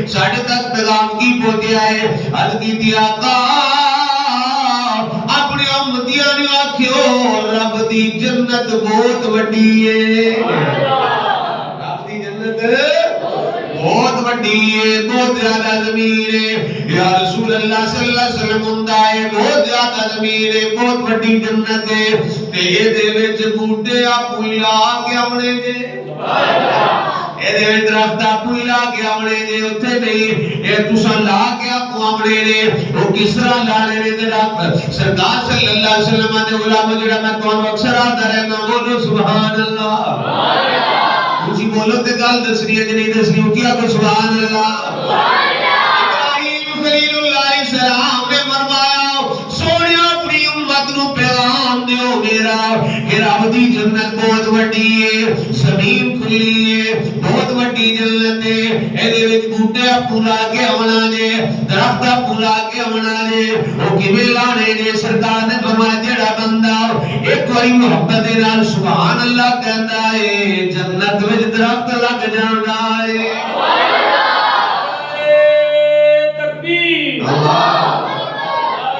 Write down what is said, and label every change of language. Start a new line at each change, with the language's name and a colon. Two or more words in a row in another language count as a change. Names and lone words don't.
Punjabi: ساڈے تک پیغام کی پہنچیا ہے. عرض کیتی آقا اپنے امتیاں نے آکھیو رب دی جنت بہت وڈی ہے. بہت بڑی ہے, بہت زیادہ زمین ہے.
Arabic: یا رسول اللہ صلی اللہ علیہ وسلم
Punjabi: ہوندا ہے بہت زیادہ زمین ہے, بہت بڑی جنت ہے. تے اے دے وچ بوٹے آپو لا کے آونے جے.
Arabic: سبحان اللہ.
Punjabi: اے دے وچ درخت آپو لا کے آونے جے, اوتھے نہیں اے تساں لا کے آپو آونے نے. او کس طرح لانے نے درخت؟ سرکار
Arabic: صلی اللہ علیہ وسلم
Punjabi: دے غلام جڑا میں تانوں اکثر آندا رہنا بولو
Arabic: سبحان اللہ. سبحان اللہ.
Punjabi: اسی بولو تے گل دسنی ہے کہ نہیں دسنی ہو کیا کہ
Arabic: سبحان اللہ.
Punjabi: ابراہیم خلیل اللہ
Arabic: علیہ السلام
Punjabi: نے فرمایا سونیا اپنی امت نو پیغام دیو میرا کہ رب دی جنت بہت وڈی ہے, زمین کھلی ہے, بہت وڈی جنت ہے. اے دے وچ بوٹے پورا کے آونا نے, درخت پورا کے آونا نے. او کیویں لانے نے؟ سرکار نے فرمایا جڑا بندہ ایک واری محبت دے نال
Arabic: سبحان اللہ
Punjabi: کہندا ہے جنت وچ درخت لگ جاندا ہے.
Arabic: سبحان اللہ. تکبیر. اللہ